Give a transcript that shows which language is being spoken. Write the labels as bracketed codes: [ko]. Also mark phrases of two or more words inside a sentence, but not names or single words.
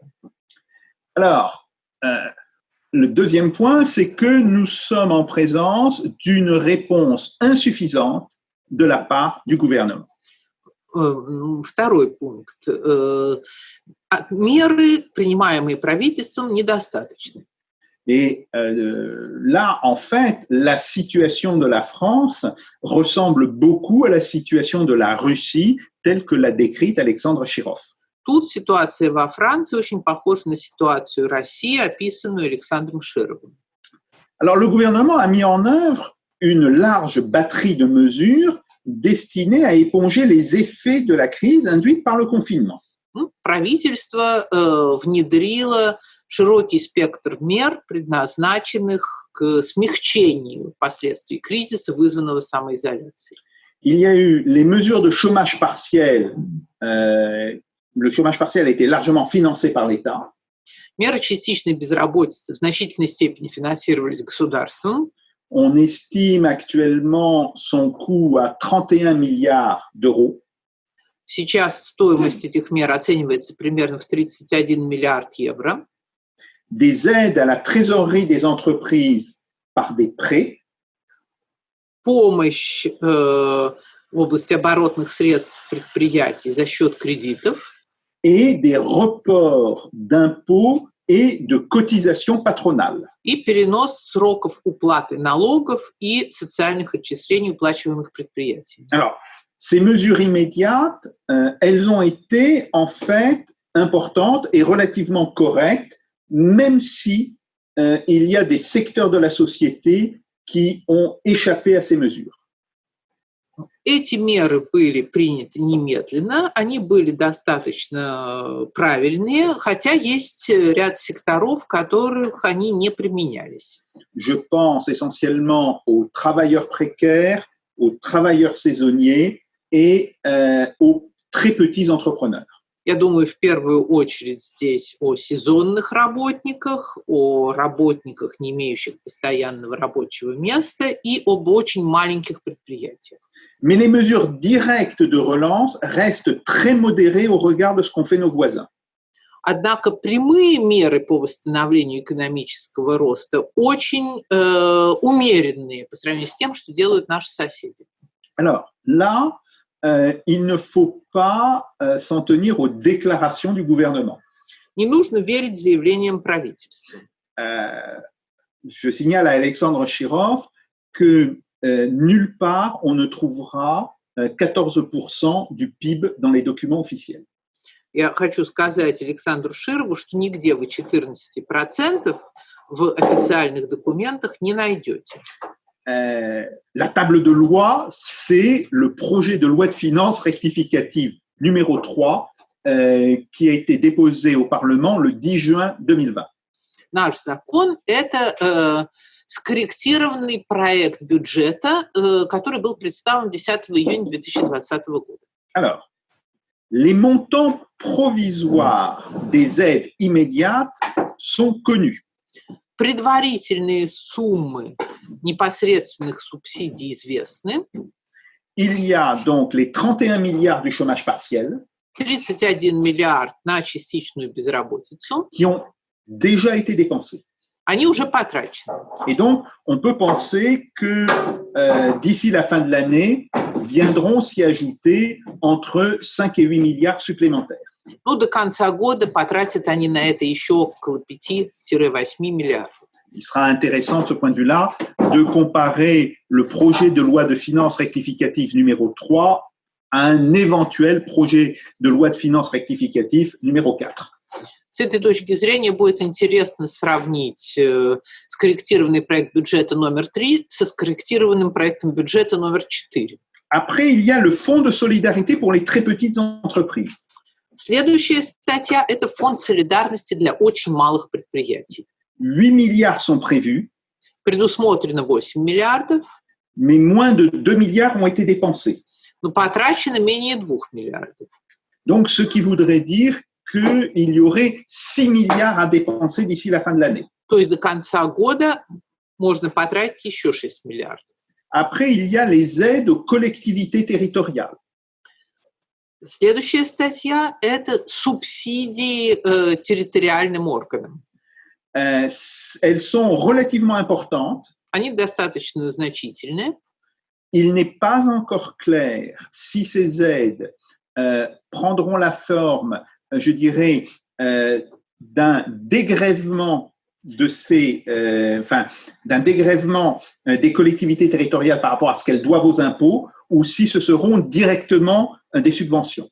[fr] Alors, le deuxième point, c'est que nous sommes en présence d'une réponse insuffisante de la part du gouvernement. [ru] Второй пункт. Меры, принимаемые правительством, недостаточны. [fr] Et là, en fait, la situation de la France ressemble beaucoup à la situation de la Russie, telle que l'a décrite Alexandre Chirov. [ru] Тут ситуация во Франции очень похожа на ситуацию России, описанную Александром Шировым. [fr] Alors, le gouvernement a mis en œuvre une large batterie de mesures destinées à éponger les effets de la crise induite par le confinement. [ru] Правительство внедрило широкий спектр мер, предназначенных к смягчению последствий кризиса, вызванного самоизоляцией. [fr] Il y a eu les mesures de chômage partiel. Le chômage partiel a été largement financé par l'État. [ru] Меры частичной безработицы в значительной степени финансировались государством. [fr] On estime actuellement son coût à 31 milliards d'euros. [ru] Сейчас стоимость этих мер оценивается примерно в 31 миллиард евро. [fr] Des aides à la trésorerie des entreprises par des prêts. [ru] Помощь в области оборотных средств предприятий за счет кредитов. [fr] Et des reports d'impôts et de cotisations patronales. [ru] И перенос сроков уплаты налогов и социальных отчислений, уплачиваемых предприятиями. [fr] Alors, ces mesures immédiates, elles ont été en fait importantes et relativement correctes, même si il y a des secteurs de la société qui ont échappé à ces mesures. [ru] Эти меры были приняты немедленно, они были достаточно правильные, хотя есть ряд секторов, в которых они не применялись. [fr] Je pense essentiellement aux travailleurs précaires, aux travailleurs saisonniers et aux très petits entrepreneurs. [ru] Я думаю, в первую очередь здесь о сезонных работниках, о работниках, не имеющих постоянного рабочего места, и об очень маленьких предприятиях. [fr] Mais les mesures directes de relance restent très modérées au regard de ce qu'ont fait nos voisins. [ru] Однако прямые меры по восстановлению экономического роста очень умеренные по сравнению с тем, что делают наши соседи. [fr] Alors là, il ne faut pas s'en tenir aux déclarations du gouvernement. [ru] Не нужно верить заявлениям правительства. [fr] Je signale à Alexandre Chirov que nulle part on ne trouvera 14% du PIB dans les documents officiels. [ru] Я хочу сказать Александру Широву, что нигде вы 14% в официальных документах не найдете. [fr] La table de loi, c'est le projet de loi de finances rectificative numéro 3 qui a été déposé au Parlement le 10 juin 2020. [ru] Наш закон – это скорректированный проект бюджета, который был представлен 10 июня 2020 года. [fr] Alors, les montants provisoires des aides immédiates sont connus. [ru] Предварительные суммы непосредственных субсидий известны. [fr] Il y a donc les 31 milliards du chômage partiel [ru] 31 миллиард на частичную безработицу. [fr] qui ont déjà été dépensés. [ru] Они уже потрачены. [fr] Et donc, on peut penser que d'ici la fin de l'année, viendront s'y ajouter entre 5 et 8 milliards supplémentaires. [ru] Ну, до конца года потратят они на это еще около 5-8 миллиардов. [fr] Il sera intéressant de ce point de vue-là de comparer le projet de loi de finances rectificative numéro 3 à un éventuel projet de loi de finances rectificative numéro 4. [ru] С этой точки зрения будет интересно сравнить скорректированный проект бюджета номер 3 со скорректированным проектом бюджета номер 4. [fr] Après, il y a le fonds de solidarité pour les très petites entreprises. [ru] Следующая статья – это фонд солидарности для очень малых предприятий. [fr] 8 milliards sont prévus, [ru] Предусмотрено 8 миллиардов, [fr] mais moins de 2 milliards ont été dépensés. [ru] но потрачено менее 2 миллиардов. [fr] Donc, ce qui voudrait dire qu'il y aurait 6 milliards à dépenser d'ici la fin de l'année. [ru] То есть до конца года можно потратить еще 6 миллиардов. [fr] Après, il y a les aides aux collectivités territoriales. [ru] Следующая статья – это субсидии территориальным органам. [fr] Elles sont relativement importantes. [ru] Они достаточно значительны. [fr] Il n'est pas encore clair si ces aides prendront la forme, je dirais, d'un dégrèvement d'un dégrèvement des collectivités territoriales par rapport à ce qu'elles doivent aux impôts, ou si ce seront directement des subventions.